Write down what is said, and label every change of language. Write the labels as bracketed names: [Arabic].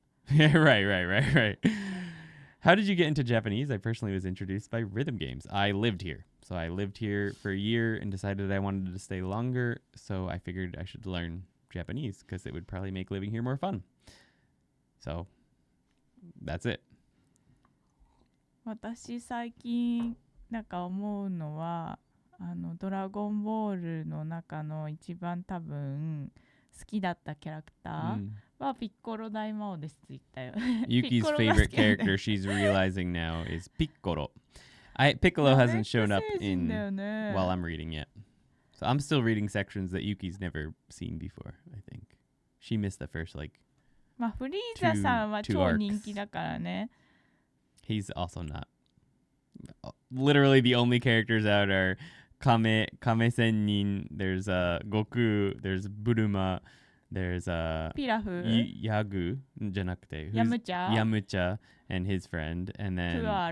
[English] Yeah, right. How did you get into Japanese? I personally was introduced by rhythm games. I lived here. So I lived here for a year and decided I wanted to stay longer, so I figured I should learn Japanese because it would probably make living here more fun. So that's it. [Japanese] 私最近なんか思うのはドラゴンボールの中の一番多分好きだったキャラクターはピッコロ大魔王ですって言ったよ。 [English] Yuki's favorite character she's realizing now is Piccolo. Piccolo hasn't shown up while I'm reading yet. So I'm still reading sections that Yuki's never seen before, I think. She missed the first, [Japanese] まあフリーザさんは超人気だからね。 [English] He's also not. Literally the only characters out are Kame Sennin, there's Goku, there's Buruma, there's Pilaf, [Japanese] Yagu, じゃなくて [English] Yamcha, and his friend, and then